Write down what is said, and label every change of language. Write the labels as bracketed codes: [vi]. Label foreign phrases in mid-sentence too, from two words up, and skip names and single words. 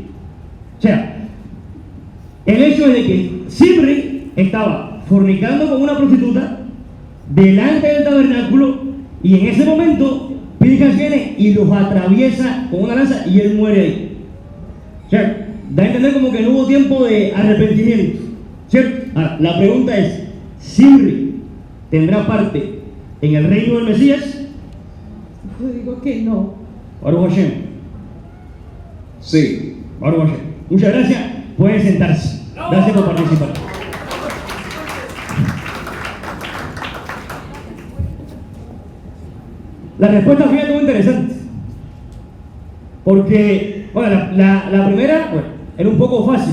[es] O sea, el hecho es de que Zimri estaba fornicando con una prostituta delante del tabernáculo y en ese momento Pinjas viene y los atraviesa con una lanza y él muere ahí. O sea, da a entender como que no hubo tiempo de arrepentimiento, ¿cierto? Ahora, la pregunta es, ¿Zimri tendrá parte en el reino del Mesías? Yo digo que no. [he] ברוך השם. [es] Sí. [he] ברוך השם. [es] Muchas gracias. Pueden sentarse. Gracias por participar. La respuesta fue muy interesante. Porque, bueno, la primera, bueno, era un poco fácil.